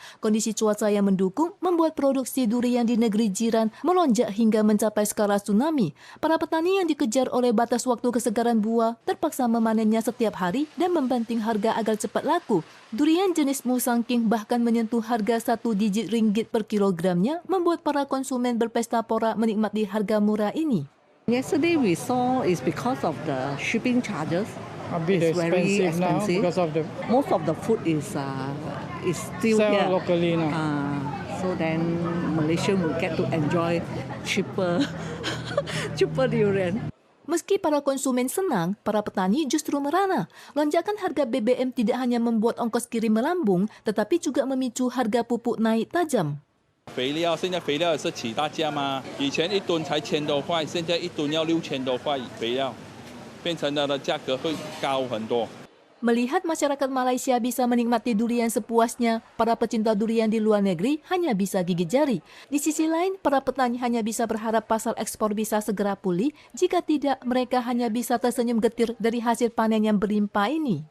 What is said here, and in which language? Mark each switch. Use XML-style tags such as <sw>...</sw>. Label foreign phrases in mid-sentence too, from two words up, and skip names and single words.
<id>Kondisi cuaca yang mendukung membuat produksi durian di negeri jiran melonjak hingga mencapai skala tsunami. Para petani yang dikejar oleh batas waktu kesegaran buah terpaksa memanennya setiap hari dan membanting harga agar cepat laku. Durian jenis musangking bahkan menyentuh harga 1 digit ringgit per kilogramnya, membuat para konsumen berpesta pora menikmati harga murah ini.</id> <en>Yesterday we saw is because of the shipping charges. A bit It's very expensive now expensive. because of the Most of the food is still sell here. locally now. So then Malaysian will get to enjoy cheaper durian.</en> <id>Meski para konsumen senang, para petani justru merana. Lonjakan harga BBM tidak hanya membuat ongkos kirim melambung, tetapi juga memicu harga pupuk naik tajam.</id> <zh>肥料现在肥料也是起大价吗？以前1吨才1000多块，现在1吨要6000多块肥料，变成它的价格会高很多。</zh> <id>Melihat masyarakat Malaysia bisa menikmati durian sepuasnya, para pecinta durian di luar negeri hanya bisa gigit jari. Di sisi lain, para petani hanya bisa berharap pasar ekspor bisa segera pulih, jika tidak mereka hanya bisa tersenyum getir dari hasil panen yang berlimpah ini.</id>